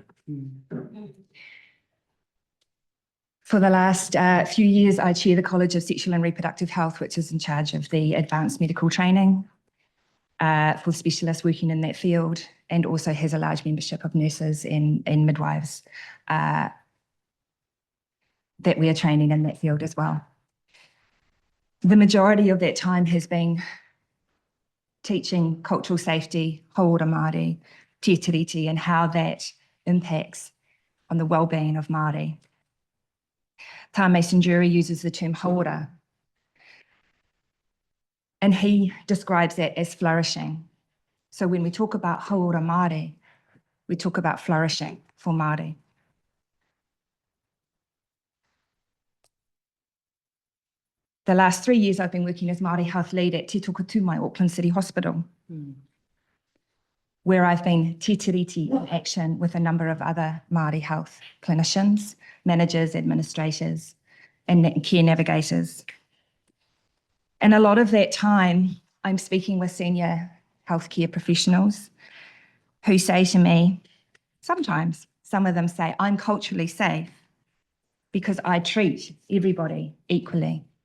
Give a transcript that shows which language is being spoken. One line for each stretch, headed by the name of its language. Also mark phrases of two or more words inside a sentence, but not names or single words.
English: For the last few years, I chair the College of Sexual and Reproductive Health, which is in charge of the advanced medical training for specialists working in that field, and also has a large membership of nurses and midwives. that we are training in that field as well. The majority of that time has been teaching cultural safety,
Māori: hauora Māori, te tiriti,
English: and how that impacts on the well-being of Māori. Tā Mason Jury uses the term hauora, and he describes that as flourishing. So when we talk about
Māori: hauora Māori,
English: we talk about flourishing for Māori. The last 3 years I've been working as Māori Health Lead at Te Tokotumai, Auckland City Hospital, where I've been
Māori: te tiriti
English: in action with a number of other Māori health clinicians, managers, administrators, and care navigators. And a lot of that time, I'm speaking with senior healthcare professionals who say to me, sometimes, some of them say, I'm culturally safe because I treat everybody equally.